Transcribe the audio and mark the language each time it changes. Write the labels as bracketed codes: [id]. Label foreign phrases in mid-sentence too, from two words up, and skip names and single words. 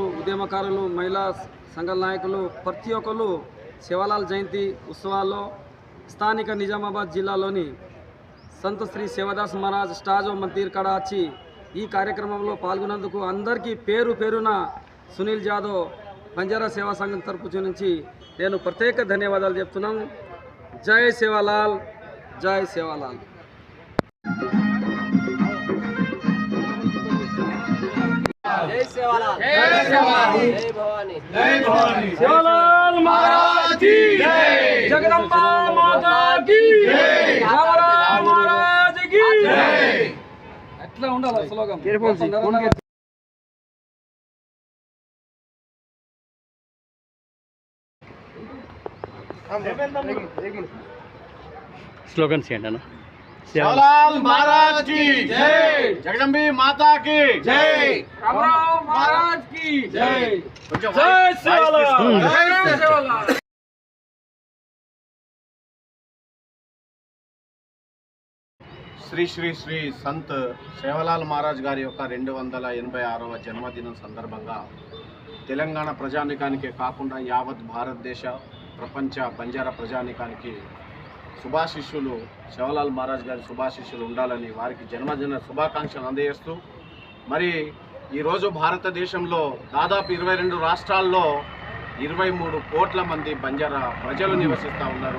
[te] ఉద్యమకారులు, మహిళా సంఘాల నాయకులు ప్రతి ఒక్కరు సేవలాల్ జయంతి ఉత్సవాల్లో స్థానిక నిజామాబాద్ జిల్లాలోని సంత శ్రీ సేవదాస్ మహారాజ్ స్టాజో మందిర్ కాడ వచ్చి ఈ కార్యక్రమంలో పాల్గొన్నందుకు అందరికీ పేరు పేరున సునీల్ జాదవ్ బంజారా సేవా సంఘం తరపు నుంచి నేను ప్రత్యేక ధన్యవాదాలు చెప్తున్నాను. జై సేవాలాల్, జై సేవాలాల్. [hi] जय सेवालाल, जय सेवालाल, जय भवानी, जय भवानी. सेवालाल महाराज की जय, जगदम्बा माता की जय, रामराव महाराज की जय. [te] ఎట్లా ఉండాలి స్లోగన్? [hi] स्लोगन से ना सेवालाल महाराज की जय, जगदम्बी माता की जय, रामराव महाराज की జై [te] కొంచెం జై వాయిస్ సేవలాల్ తీసుకోండి. జై సేవలాల్ శ్రీ శ్రీ శ్రీ సంత్ సేవలాల్ మహారాజ్ గారి యొక్క 286వ జన్మదినం సందర్భంగా తెలంగాణ ప్రజానికానికే కాకుండా యావత్ భారతదేశ ప్రపంచ బంజారా ప్రజానికానికి శుభాశిష్యులు సేవలాల్ మహారాజ్ గారి శుభాశిష్యులు ఉండాలని వారికి జన్మదిన శుభాకాంక్షలు అందజేస్తూ మరి ఈరోజు భారతదేశంలో దాదాపు 22 రాష్ట్రాల్లో 23 కోట్ల మంది బంజారా ప్రజలు నివసిస్తూ ఉన్నారు.